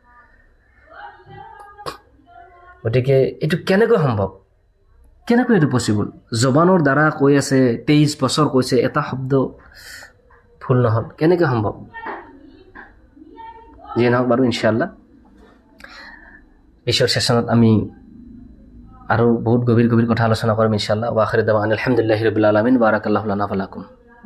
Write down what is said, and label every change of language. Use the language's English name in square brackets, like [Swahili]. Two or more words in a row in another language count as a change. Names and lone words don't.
[Assamese] গতিকে এইটো কেনেকৈ সম্ভৱ, কেনেকৈ এইটো পচিবল? জবানৰ দ্বাৰা কৈ আছে, 23 বছৰ কৈছে, এটা শব্দ ভুল নহ'ল, কেনেকৈ সম্ভৱ? যিয়ে নহওক বাৰু ইনশাআল্লাহ পিছৰ ছেশ্যনত আমি আৰু বহুত গভীৰ কথা আলোচনা কৰিম ইনশাআল্লাহ। [Arabic] وآخر دعوانا الحمد لله رب العالمين بارك الله لنا ولكم.